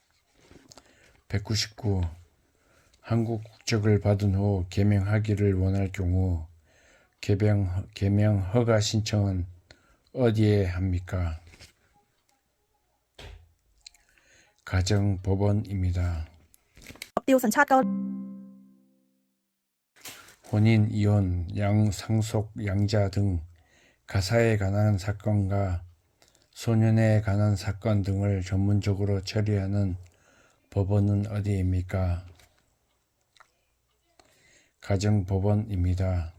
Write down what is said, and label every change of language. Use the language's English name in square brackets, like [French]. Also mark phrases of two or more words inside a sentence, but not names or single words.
[Korean] 199. 한국 국적을 받은 후 개명하기를 원할 경우 개명 허가 신청은 어디에 합니까? 가정법원입니다. [Thai] ติวสัญชาติเกาหลี [Korean] 혼인, 이혼, 양상속, 양자 등 가사에 관한 사건과 소년에 관한 사건 등을 전문적으로 처리하는 법원은 어디입니까? 가정법원입니다.